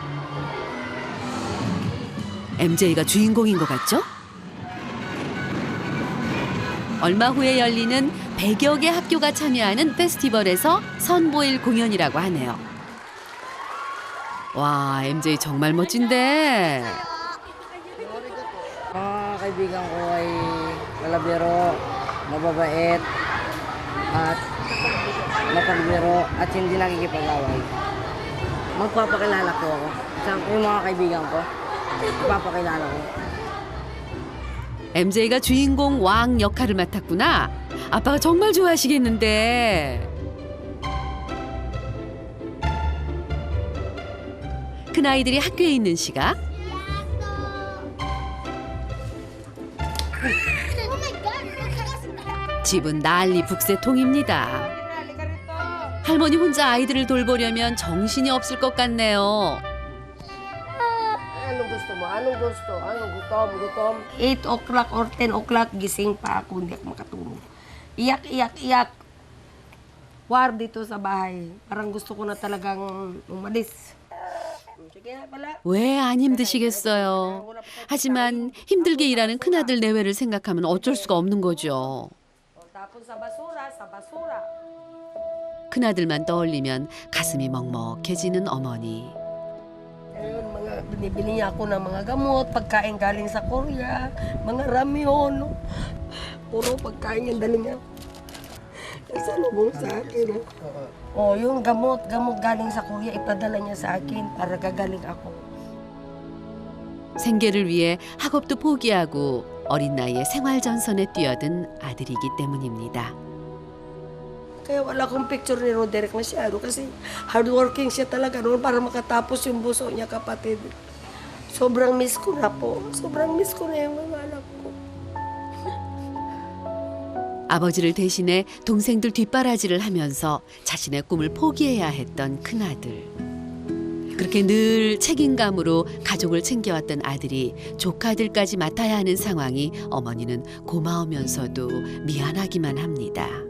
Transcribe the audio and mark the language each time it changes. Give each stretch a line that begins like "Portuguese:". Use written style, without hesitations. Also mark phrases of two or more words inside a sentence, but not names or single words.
Korean: MJ가 주인공인 것 같죠? 얼마 후에 열리는 100여 개 학교가 참여하는 페스티벌에서 선보일 공연이라고 하네요. 와, MJ 정말 멋진데.
Filipino: Mga kaibigan ko ay malabiro, mababait, at mapagbiro at hindi nakikipag-away. Magpapakilala ko ako. Sa yung mga kaibigan ko, ipapakilala ko.
Korean: MJ가 주인공 왕 역할을 맡았구나. 아빠가 정말 좋아하시겠는데. 큰아이들이 학교에 있는 시각. 집은 난리 북새통입니다. 할머니 혼자 아이들을 돌보려면 정신이 없을 것 같네요.
Filipino: Anong gusto mo? Anong gusto? Anong gutom?
English: 8 o'clock or 10 o'clock,
Filipino: gising pa ako, hindi ako makatulog. Iyak. War dito sa bahay. Parang gusto ko na talagang umalis. Sige na pala.
Korean: 왜 안 힘드시겠어요? 하지만 힘들게 일하는 큰아들 내외를 생각하면 어쩔 수가 없는 거죠.
Filipino: Tapon sa basura.
Korean: 큰아들만 떠올리면 가슴이 먹먹해지는 어머니.
Filipino: Ayun, binibili niya ako ng mga gamot, pagkain galing sa Korea, mga ramyon. Puro pagkain yung dali niya. Salubong sa akin. Yung gamot galing sa Korea, ipadala niya sa akin para gagaling ako.
Korean: 생계를 위해 학업도 포기하고 어린 나이에 생활전선에 뛰어든 아들이기 때문입니다.
Filipino: Kaya wala akong picture ni Roderick masyado kasi hardworking siya talaga noon para makatapos yung buso niya, kapatid. Sobrang miss ko na po. Sobrang miss ko na yung mga anak ko.
Korean: 아버지를 대신해 동생들 뒷바라지를 하면서 자신의 꿈을 포기해야 했던 큰아들. 그렇게 늘 책임감으로 가족을 챙겨왔던 아들이 조카들까지 맡아야 하는 상황이 어머니는 고마우면서도 미안하기만 합니다.